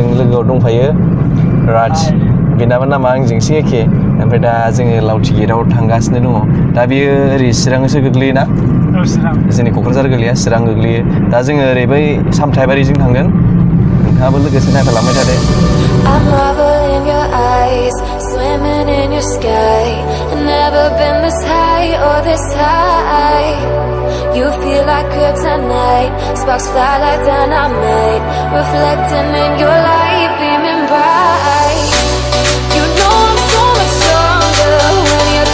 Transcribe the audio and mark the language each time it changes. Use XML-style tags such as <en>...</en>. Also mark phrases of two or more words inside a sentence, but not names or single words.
<brx>लोगोआव दंफायो राज बेनाबो नामा आंजोंसो एखे ओमफ्राय दा जोङो लावथि गेटआव थांगासिनो दङ दा बेयो ओरै चिरांसो गोग्लैयोना जोंनि क'क्राझार गोग्लैया चिरां गोग्लैयो दा जोङो ओरै बै सामथाइबारिजों थांगोन नोंथाङाबो लोगोसे नायफालांबाय थादो</brx> <en>You feel like kryptonite, sparks fly like dynamite, reflecting in your light, beaming bright. You know I'm so much stronger when you're.</en>